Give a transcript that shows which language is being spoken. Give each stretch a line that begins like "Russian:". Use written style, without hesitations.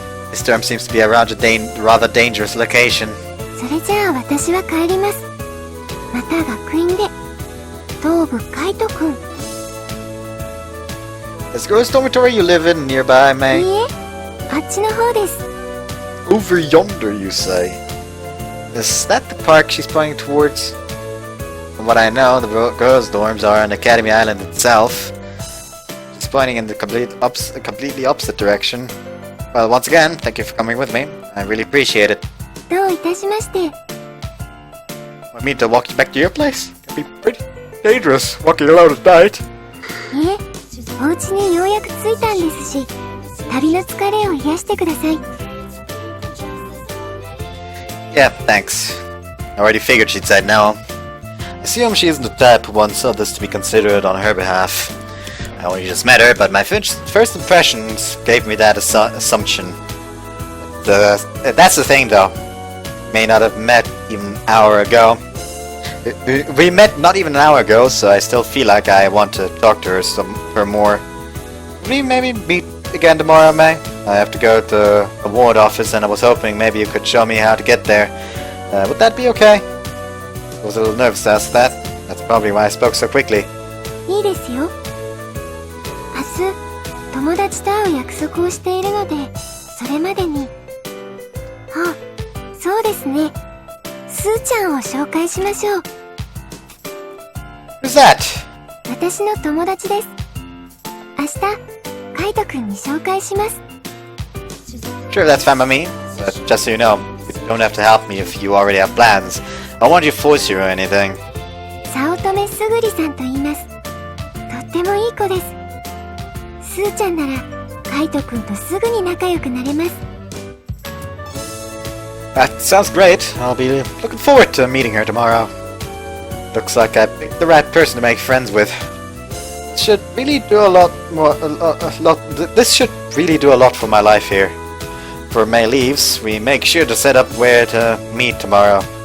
English: This term seems to be a rather dangerous location.
Japanese: それじゃあ私は帰ります。また学院で。東部カイト君。
English: Is the girls' dormitory you live in nearby, May?
Japanese: いいえ、あっちの方です。
English: Over yonder, you say? Is that the park she's pointing towards? From what I know, the girls' dorms are on Academy Island itself. She's pointing in the completely opposite direction. Well, once again, thank you for coming with me. I really appreciate it.
Japanese: どういたしまして。
English: Want me to walk you back to your place? It'd be pretty dangerous walking alone at night.
Japanese: いえ、お家にようやく着いたんですし、旅の疲れを癒してください。
English: Yeah, thanks. I already figured she'd said no. I assume she isn't the type who wants others to be considerate on her behalf. I only just met her, but my first impressions gave me that assumption. That's the thing, though. May not have met even an hour ago. We met not even an hour ago, so I still feel like I want to talk to her more. We maybe meet again tomorrow, May? I have to go to a ward office, and I was hoping maybe you could show me how to get there. Would that be okay? I was a little nervous to ask that. That's probably why I spoke so quickly.
Japanese: いいですよ。明日、友達と会う約束をしているので、それまでに。あ、そうですね。スーちゃんを紹介しましょう。
English: Who's that?
Japanese: 私の友達です。明日、カイトくんに紹介します。
English: Sure, that's fine by me. But just so you know, you don't have to help me if you already have plans. I won't you force you or anything.
Japanese: 早乙女すぐりさんと言います。とってもいい子です。スーちゃんなら、カイトくんとすぐに仲良くなれます。
English: That sounds great. I'll be looking forward to meeting her tomorrow. Looks like I picked the right person to make friends with. This should really do a lot more. This should really do a lot for my life here. Before May leaves, we make sure to set up where to meet tomorrow.